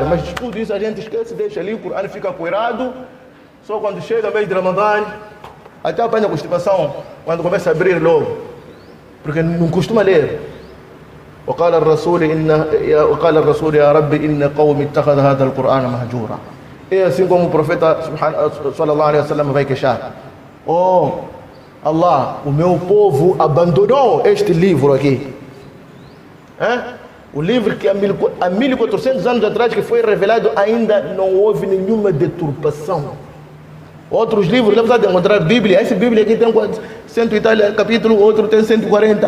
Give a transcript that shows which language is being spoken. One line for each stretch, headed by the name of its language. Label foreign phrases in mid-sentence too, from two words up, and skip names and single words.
Portuguese: Mas tudo isso a gente esquece, deixa ali, o Corão fica coirado. Só quando chega o mês de Ramadã, até apanha constipação, quando começa a abrir logo, porque não costuma ler.
Arabic: وقال الرسول يا رب إن قومي اتخذ هذا القرآن مهجورا.
Portuguese: É assim como o profeta
Arabic: صلى الله عليه وسلم
Portuguese: vai queixar: oh Allah, o meu povo abandonou este livro aqui. O livro que há 1400 anos atrás que foi revelado, ainda não houve nenhuma deturpação. Outros livros, apesar de encontrar Bíblia, essa Bíblia aqui tem 100 e tal capítulo, outro tem 140.